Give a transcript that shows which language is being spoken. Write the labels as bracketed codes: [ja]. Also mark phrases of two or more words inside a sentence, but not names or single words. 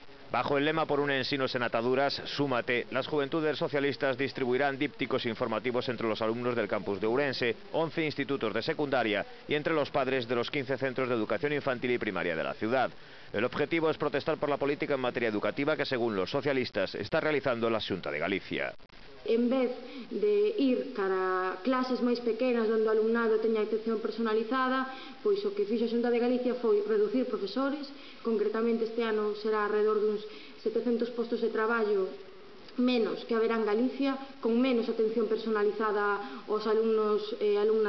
[es] Bajo el lema [gl] Por un ensino sen ataduras, súmate, [es] las juventudes socialistas distribuirán dípticos informativos entre los alumnos del campus de Ourense, 11 institutos de secundaria y entre los padres de los 15 centros de educación infantil y primaria de la ciudad. El objetivo es protestar por la política en materia educativa que, según los socialistas, está realizando la Xunta de Galicia. [gl] En vez de ir cara a clases máis pequenas onde o alumnado teña atención personalizada, pois o que fixo a Xunta de Galicia foi reducir profesores. Concretamente este ano será alrededor duns 700 postos de traballo menos que haberá en Galicia, con menos atención personalizada aos alumnos e alumnas